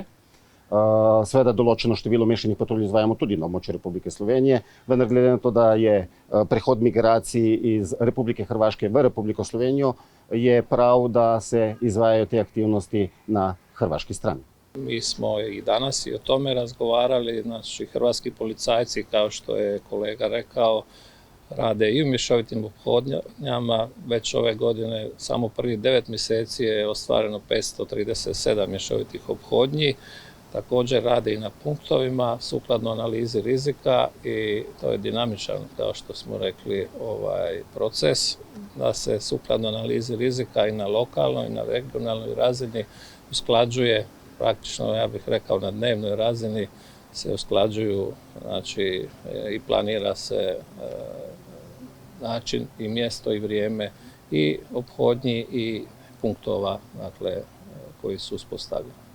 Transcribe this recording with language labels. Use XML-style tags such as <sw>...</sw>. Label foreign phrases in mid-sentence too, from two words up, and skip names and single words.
<sl>Seveda določeno število mešanih patrulj izvajamo tudi na območju Republike Slovenije, vendar glede na to, da je prehod migracij iz Republike Hrvaške v Republiko Slovenijo, je prav, da se izvajajo te aktivnosti na hrvaški strani.</sl> <hr>Mi smo i danas i o tome razgovarali, naši hrvatski policajci, kao što je kolega rekao, rade i u mješovitim ophodnjama. Već ove godine, samo prvih 9 mjeseci je ostvareno 537 mješovitih ophodnji. Također rade i na punktovima, sukladno analizi rizika i to je dinamičan, kao što smo rekli, proces, da se sukladno analizi rizika i na lokalnoj i na regionalnoj razini usklađuje, praktično ja bih rekao na dnevnoj razini se usklađuju, znači i planira se način i mjesto i vrijeme i ophodnji i punktova, dakle, koji su uspostavljeni.</hr>